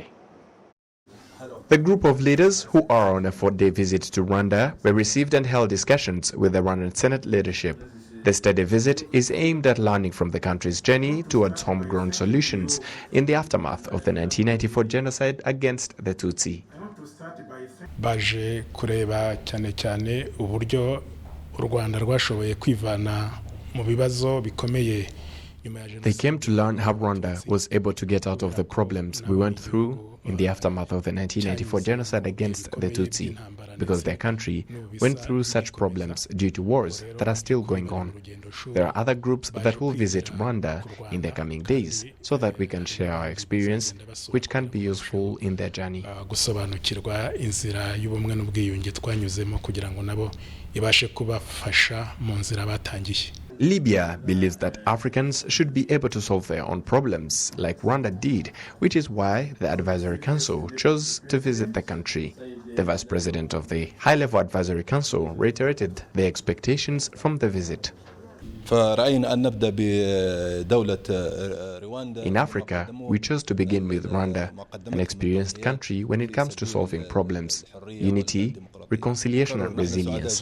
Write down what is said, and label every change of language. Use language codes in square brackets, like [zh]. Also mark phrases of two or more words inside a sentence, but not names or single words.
[en] The group of leaders who are on a 4-day visit to Rwanda were received and held discussions with the Rwandan Senate leadership. The study visit is aimed at learning from the country's journey towards homegrown solutions in the aftermath of the 1994 genocide against the Tutsi. [rw] Baje kureba cyane cyane uburyo u Rwanda rwashoboye kwivana mu bibazo bikomeye. [en] They came to learn how Rwanda was able to get out of the problems we went through in the aftermath of the 1994 genocide against the Tutsi, because their country went through such problems due to wars that are still going on. There are other groups that will visit Rwanda in the coming days so that we can share our experience, which can be useful in their journey. [rw] Gusobanukirwa inzira y'ubumwe n'ubwiyunge twanyuzemo kugira ngo nabo ibashe kubafasha mu nzira batangiye. [en] Libya believes that Africans should be able to solve their own problems, like Rwanda did, which is why the Advisory Council chose to visit the country. The Vice President of the High-Level Advisory Council reiterated the expectations from the visit. In Africa, we chose to begin with Rwanda, an experienced country when it comes to solving problems, unity, reconciliation and resilience.